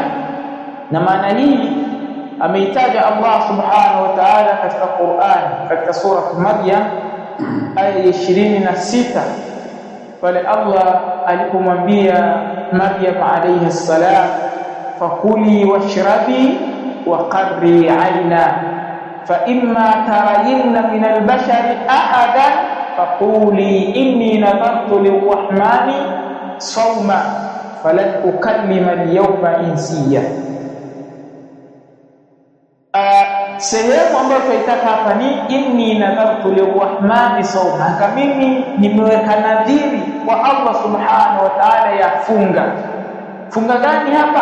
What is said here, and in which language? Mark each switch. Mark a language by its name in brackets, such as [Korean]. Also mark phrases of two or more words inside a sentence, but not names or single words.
[Swahili] Na maana hii ameitaja [Arabic] الله سبحانه وتعالى [Swahili] katika Qur'an, katika sura Maryam aya 26, pale Allah alipomwambia Maryam [Arabic] عليها السلام، فكلي واشربي وقري عينا فإما ترين من البشر أحدا فقولي إني نذرت للرحمن صوما فلن أكلم اليوم إنسيا. [Swahili] Sehemu ambayo tunaitaka hapa ni [Arabic] إني نذرت للرحمن صوما, [Swahili] kama mimi nimeweka nadhiri kwa [Arabic] الله سبحانه وتعالى [Swahili] ya funga. Funga gani hapa?